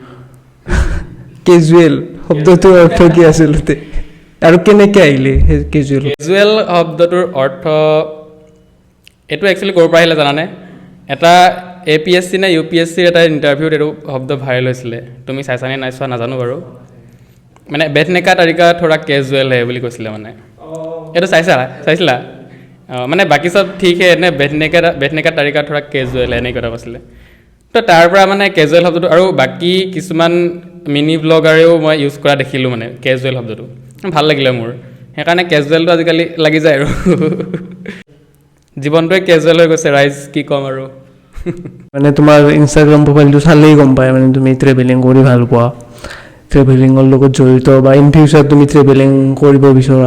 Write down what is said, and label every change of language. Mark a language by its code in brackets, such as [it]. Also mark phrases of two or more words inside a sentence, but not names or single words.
[as] কেজুৱেল শব্দটোৰ অৰ্থ কি আচলতে, আৰু কেনেকৈ আহিলে কেজুৱেল শব্দটোৰ অৰ্থ? এইটো একচুৱেলি ক'ৰ পৰা আহিলে জানানে? এটা APSC নে UPSCৰ এটা ইণ্টাৰভিউত এইটো শব্দ ভাইৰেল হৈছিলে। তুমি চাইছানে নাই চোৱা নাজানো বাৰু। মানে [hi] बैठने का तरीका थोड़ा कैजुअल है [as] বুলি কৈছিলে মানে। এইটো চাইছিলা? মানে বাকী চব ঠিক হে নে [hi] बैठने का तरीका थोड़ा कैजुअल है [as] এনেকৈ কথা কৈছিলে। তো তাৰ পৰা মানে কেজুৱেল শব্দটো, আৰু বাকী কিছুমান মিনি ব্লগাৰেও মই ইউজ কৰা দেখিলোঁ মানে কেজুৱেল শব্দটো। ভাল লাগিলে মোৰ, সেইকাৰণে কেজুৱেলটো আজিকালি লাগি যায় আৰু। জীৱনটোৱে কেজুৱেল হৈ গৈছে ৰাইজ, কি ক'ম আৰু। মানে তোমাৰ ইনষ্টাগ্ৰাম প্ৰফাইলটো চালেই গম পায় মানে তুমি ট্ৰেভেলিং কৰি ভাল পোৱা, ট্ৰেভেলিঙৰ লগত জড়িত, বা [en] in future [as] তুমি ট্ৰেভেলিং কৰিব বিচৰা।